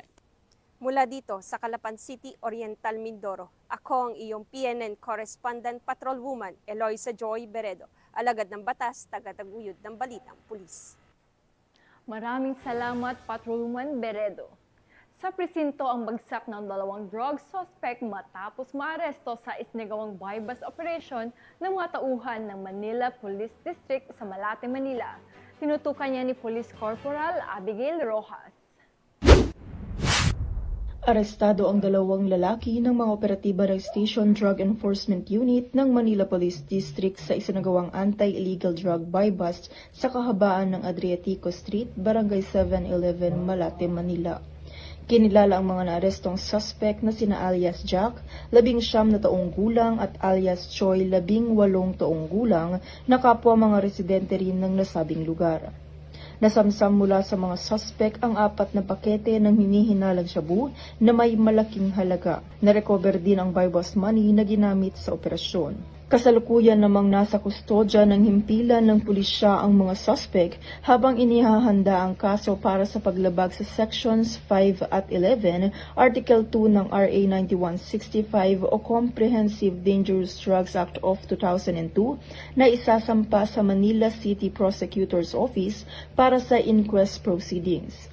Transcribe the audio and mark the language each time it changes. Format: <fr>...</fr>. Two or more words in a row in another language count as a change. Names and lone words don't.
<tl>Mula dito sa Calapan City, Oriental Mindoro, ako ang iyong PNN correspondent Patrolwoman Eloisa Joy Beredo, alagad ng batas, tagataguyod ng Balitang Pulis. Maraming salamat, Patrolwoman Beredo. Sa presinto ang bagsak ng 2 drug suspect matapos maaresto sa isinagawang</tl> <en>buy-bust operation</en> <tl>ng mga tauhan ng Manila Police District sa Malate, Manila. Tinutukan niya ni Police Corporal Abigail Rojas. Arestado ang 2 lalaki ng mga operatiba ng Station Drug Enforcement Unit ng Manila Police District sa isinagawang</tl> <en>anti-illegal drug buy-bust</en> <tl>sa kahabaan ng Adriatico Street, Barangay 711, Malate, Manila. Kinilala ang mga naarestong suspect na sina alias Jack, 19 na taong gulang at alias Choi, 18 taong gulang na kapwa mga residente rin ng nasabing lugar. Nasamsam mula sa mga suspect ang 4 na pakete ng hinihinalang shabu na may malaking halaga. Narecover din ang</tl> <en>buy-bust money</en> <tl>na ginamit sa operasyon. Kasalukuyan namang nasa kustodya ng himpilan ng pulisya ang mga suspect habang inihahanda ang kaso para sa paglabag sa Sections 5 at 11, Article 2 ng RA 9165 o Comprehensive Dangerous Drugs Act of 2002 na isasampa sa Manila City Prosecutor's Office para sa</tl> <en>inquest proceedings.</en>